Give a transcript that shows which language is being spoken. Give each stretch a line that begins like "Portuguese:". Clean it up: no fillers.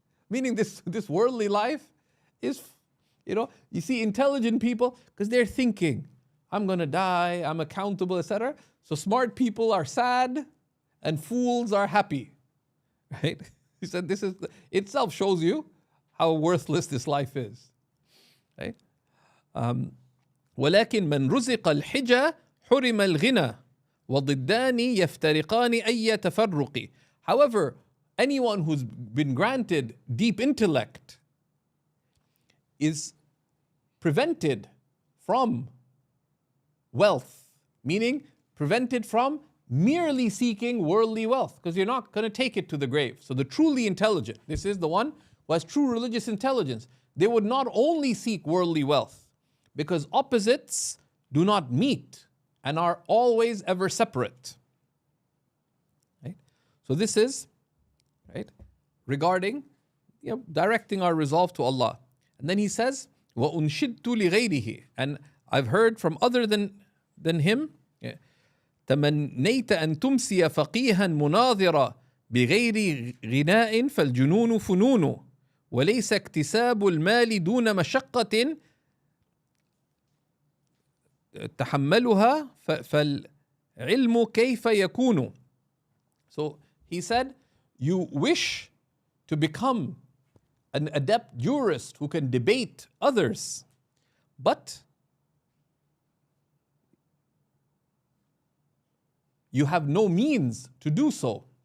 English: Meaning this worldly life is, you see intelligent people, because they're thinking, I'm going to die, I'm accountable, etc. So smart people are sad and fools are happy. Right? He said this is itself shows you how worthless this life is. Right?
Arabic: ولكن من رزق الحجة حرم الغنى وضدان يفترقان أي تفرق.
English: However, anyone who's been granted deep intellect is prevented from wealth, meaning prevented from merely seeking worldly wealth, because you're not going to take it to the grave. So the truly intelligent, this is the one who has true religious intelligence, they would not only seek worldly wealth, because opposites do not meet and are always ever separate. Right? So this is right regarding directing our resolve to Allah. And then he says,
Arabic: وَأُنْشِدْتُ لِغَيْرِهِ.
English: And I've heard from other than him,
Arabic: تمنيت أن تمسي فقيها مناظرا بغير غناء فالجنون فنون وليس اكتساب المال دون مشقة تحملها فالعلم كيف يكون.
English: So he said, you wish to become an adept jurist who can debate others, but you have no means to do so.